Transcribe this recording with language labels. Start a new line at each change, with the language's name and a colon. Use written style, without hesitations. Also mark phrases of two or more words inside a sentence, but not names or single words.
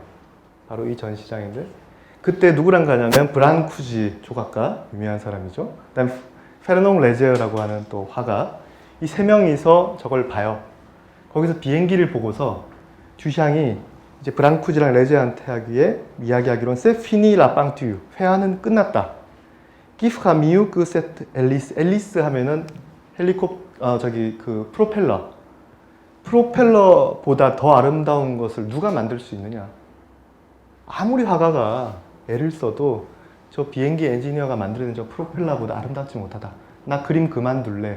Korean: 바로 이 전시장인데 그때 누구랑 가냐면 브랑쿠지 조각가, 유명한 사람이죠. 그다음 페르농 레제어라고 하는 또 화가, 이 세 명이서 저걸 봐요. 거기서 비행기를 보고서 듀샹이 이제 브랑쿠지랑 레제한테 하기에 이야기하기로는
French: C'est fini la peinture.
Korean: 회화는 끝났다.
French: Qui fera mieux que cette hélice?
Korean: 앨리스 하면은 그 프로펠러보다 더 아름다운 것을 누가 만들 수 있느냐? 아무리 화가가 애를 써도 저 비행기 엔지니어가 만드는 저 프로펠러보다 아름답지 못하다. 나 그림 그만둘래.